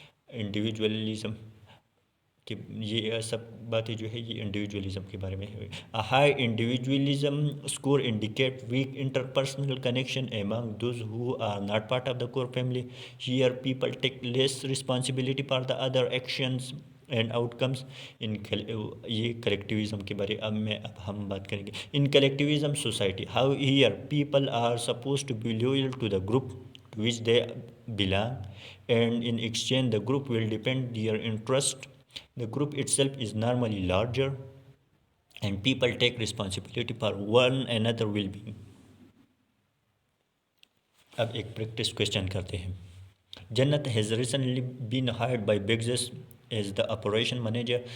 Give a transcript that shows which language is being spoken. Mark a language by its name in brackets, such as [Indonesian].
[Urdu] Individualism کہ یہ سب باتیں جو ہے یہ انڈیویجولزم کے بارے میں ہے. [English] High individualism score indicate weak interpersonal connection among those who are not part of the core family. Here people take less responsibility for the other actions and outcomes. [Urdu] یہ کلیکٹیوزم کے بارے اب ہم بات کریں گے. [English] In collectivism society how here people are suppose to be loyal to the group to which they belong, and in exchange the group will depend their interest. The group itself is normally larger and people take responsibility for one another well-being. [Urdu] اب ایک practice question کرتے ہیں. [English] Jannat has recently been hired by Begzes as the operation manager.